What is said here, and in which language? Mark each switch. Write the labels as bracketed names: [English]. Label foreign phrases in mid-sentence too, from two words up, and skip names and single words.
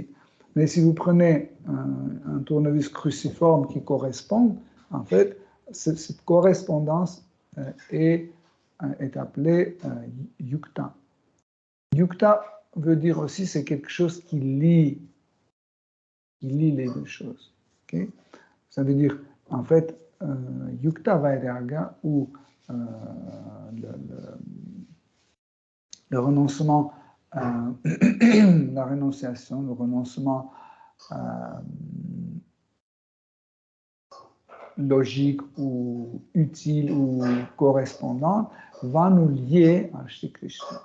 [French] Mais si vous prenez un tournevis cruciforme qui correspond, en fait, cette correspondance est appelée yukta. Yukta veut dire aussi c'est quelque chose qui lie les deux choses. Okay? Ça veut dire, en fait, [Sanskrit] युक्त वैराग्य, [French] ou le renoncement, la rénonciation, le renoncement logique ou utile ou correspondant, va nous lier à Shri Krishna.